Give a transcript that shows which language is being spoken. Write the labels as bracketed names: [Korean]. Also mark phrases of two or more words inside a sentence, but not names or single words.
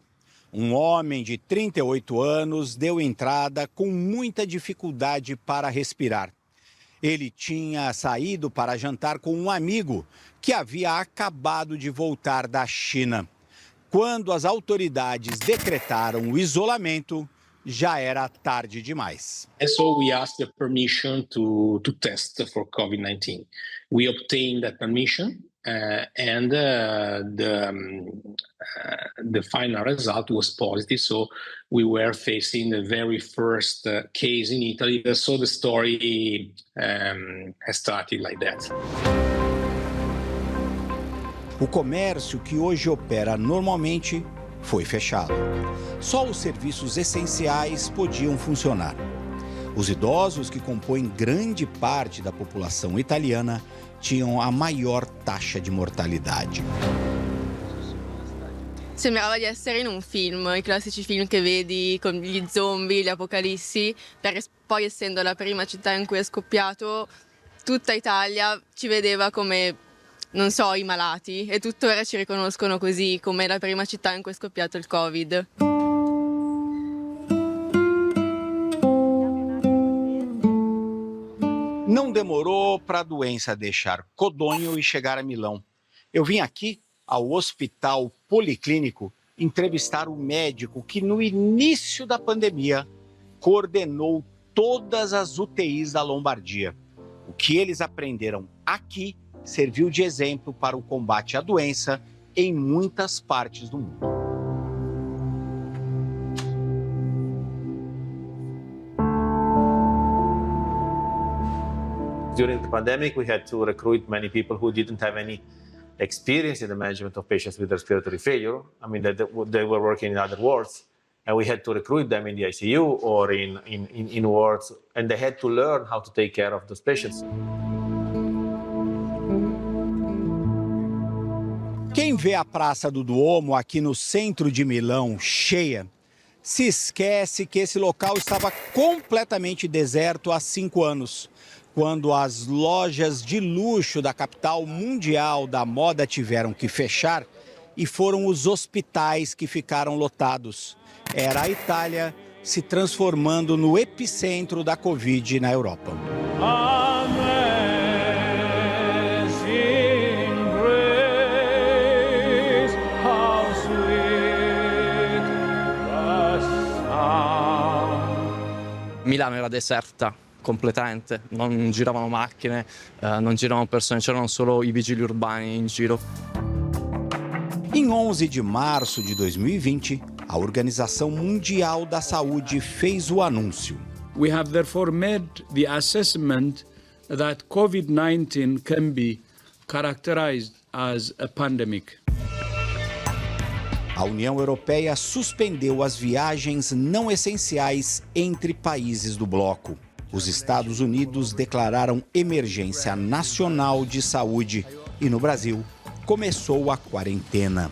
[Portuguese] Um homem de 38 anos deu entrada com muita dificuldade para respirar. Ele tinha saído para jantar com um amigo que havia acabado de voltar da China. Quando as autoridades decretaram o isolamento, já era tarde demais. [English] So we asked the permission to test for COVID-19. We obtained that permission and the final result was positive. So we were facing the very first case in Italy. So the story has started like that. [Portuguese] O comércio que hoje opera normalmente foi fechado. Só os serviços essenciais podiam funcionar. Os idosos, que compõem grande parte da população italiana, tinham a maior taxa de mortalidade. [Italian] Sembrava di essere in un film, i classici film che vedi con gli zombie, gli apocalissi, perché poi essendo la prima città in cui è scoppiato, tutta Italia ci vedeva come, non so, i malati e tuttora ci riconoscono così, come la prima città in cui è scoppiato il Covid. [Portuguese] Não demorou para a doença deixar Codogno e chegar a Milão. Eu vim aqui ao Hospital Policlínico entrevistar o médico que, no início da pandemia, coordenou todas as UTIs da Lombardia. O que eles aprenderam aqui serviu de exemplo para o combate à doença em muitas partes do mundo. [English] During the pandemic, we had to recruit many people who didn't have any experience in the management of patients with respiratory failure. I mean, they were working in other wards, and we had to recruit them in the ICU or in wards, and they had to learn how to take care of those patients. [Portuguese] Quem vê a Praça do Duomo aqui no centro de Milão cheia, se esquece que esse local estava completamente deserto há 5 anos, quando as lojas de luxo da capital mundial da moda tiveram que fechar e foram os hospitais que ficaram lotados. Era a Itália se transformando no epicentro da Covid na Europa. [Italian] Milano era deserta completamente, non giravano macchine, non giravano persone, c'erano solo i vigili urbani in giro. [Portuguese] Em 11 de março de 2020, a Organização Mundial da Saúde fez o anúncio. [English] We have therefore made the assessment that COVID-19 can be characterized as a pandemic. [Portuguese] A União Europeia suspendeu as viagens não essenciais entre países do bloco. Os Estados Unidos declararam emergência nacional de saúde e, no Brasil, começou a quarentena.